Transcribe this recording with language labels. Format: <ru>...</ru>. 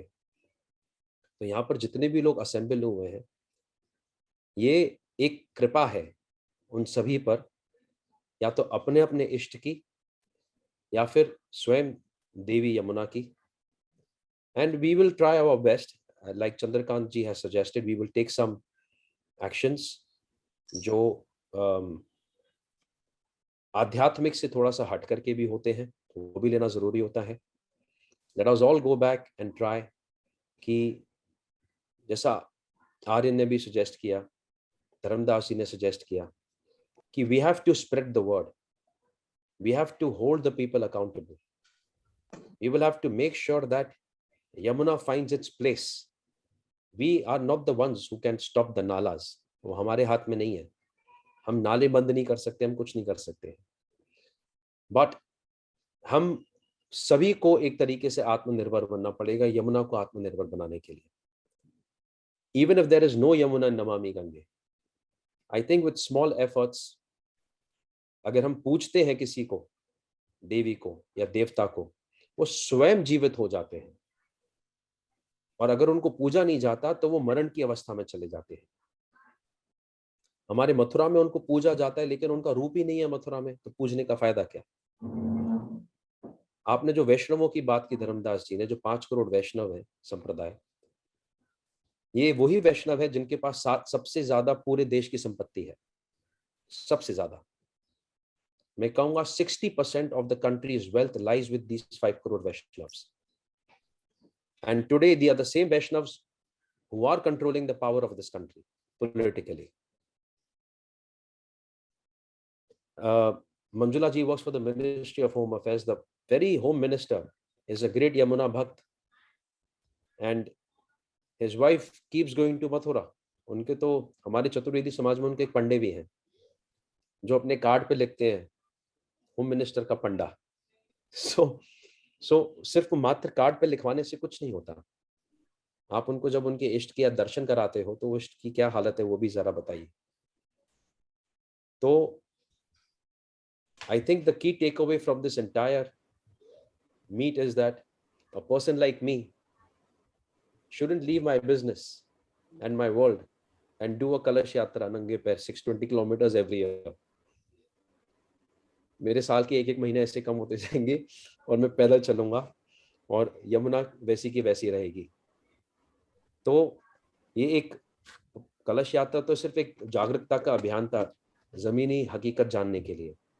<hi>तो यहाँ पर जितने भी लोग असेंबल हुए हैं, ये एक कृपा है उन सभी पर, या तो अपने अपने इष्ट की या फिर स्वयं देवी यमुना की.</hi> <en>And we will try our best, like Chandrakant ji has suggested, we will take some actions</en> <hi>जो आध्यात्मिक से थोड़ा सा हट करके भी होते हैं, तो वो भी लेना जरूरी होता है.</hi> <en>Let us all go back and try</en> <hi>कि जैसा आर्यन ने भी सजेस्ट किया, धर्मदास जी ने सजेस्ट किया कि</hi> <en>we have to spread the word, we have to hold the people accountable, we will have to make sure that Yamuna finds its place. We are not the ones who can stop the nalas.</en> <hi>वो हमारे हाथ में नहीं है. हम नाले बंद नहीं कर सकते, हम कुछ नहीं कर सकते. बट हम सभी को एक तरीके से आत्मनिर्भर बनना पड़ेगा यमुना को आत्मनिर्भर बनाने के लिए.</hi> <en>Even if there is no Yamuna in Namami Gange, I think with small efforts,</en> <hi>अगर हम पूछते हैं किसी को, देवी को या देवता को, वो स्वयं जीवित हो जाते हैं. और अगर उनको पूजा नहीं जाता तो वो मरण की अवस्था में चले जाते हैं. हमारे मथुरा में उनको पूजा जाता है, लेकिन उनका रूप ही नहीं है मथुरा में, तो पूजने का फायदा क्या. आपने जो वैष्णवों की बात की धर्मदास जी ने, जो 5 करोड़ वैष्णव है संप्रदाय, ये वही वैष्णव है जिनके पास सबसे ज्यादा पूरे देश की संपत्ति है. सबसे ज्यादा, मैं कहूंगा</hi> <en>60% of the country's wealth lies with these 5 crore Vaishnavas. And today they are the same Vaishnavas who are controlling the power of this country politically. Manjula ji works for the Ministry of Home Affairs. The very Home Minister is a great Yamuna Bhakt, and his wife keeps going to Mathura.</en> <hi>उनके तो हमारे चतुर्वेदी समाज में उनके एक पंडे भी हैं जो अपने कार्ड पे लिखते हैं होम मिनिस्टर का पंडा. सो सिर्फ मात्र कार्ड पे लिखवाने से कुछ नहीं होता. आप उनको जब उनके इष्ट के दर्शन कराते हो तो इष्ट की क्या हालत है वो भी जरा बताइए.</hi> <en>तो I think the key takeaway from this entire meet is that a person like me shouldn't leave my business and my world and do a Kalash Yatra Nange Pair 620 kilometers every year.</en> <hi>मेरे साल के एक महीने ऐसे कम होते जाएंगे और मैं पैदल चलूंगा और यमुना वैसी की वैसी रहेगी. तो ये एक कलश यात्रा तो सिर्फ एक जागरूकता का अभियान था, जमीनी हकीकत जानने के लिए.</hi>